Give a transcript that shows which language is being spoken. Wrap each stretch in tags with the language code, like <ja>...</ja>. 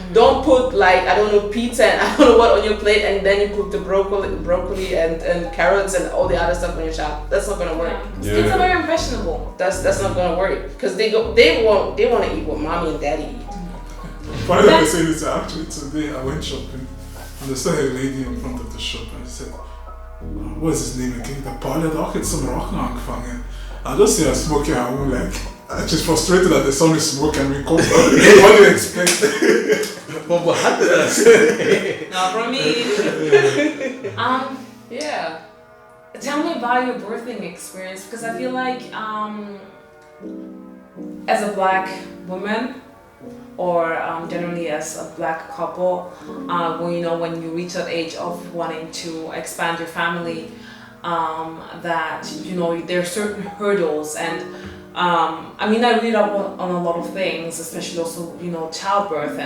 <en>Don't put, like, I don't know, pizza and I don't know what on your plate, and then you put the broccoli and carrots and all the other stuff on your child. That's not gonna work. Yeah. Kids are very impressionable. That's not gonna work, because they want to eat what mommy and daddy eat. Funny that I say this, actually today I went shopping and I saw a lady in front of the shop and I said, what is his name again?</en> <de>Der Paul hat auch jetzt zum Rauchen angefangen.</de> <en>I just see her smoking her own, like, she's frustrated that the son is smoking and we come what do you expect? What happened? That's Not from me. Yeah. Tell me about your birthing experience, because I feel like as a black woman, or generally as a black couple, when you reach that age of wanting to expand your family, that, you know, there are certain hurdles, and I read up on a lot of things, especially also, you know, childbirth.</en>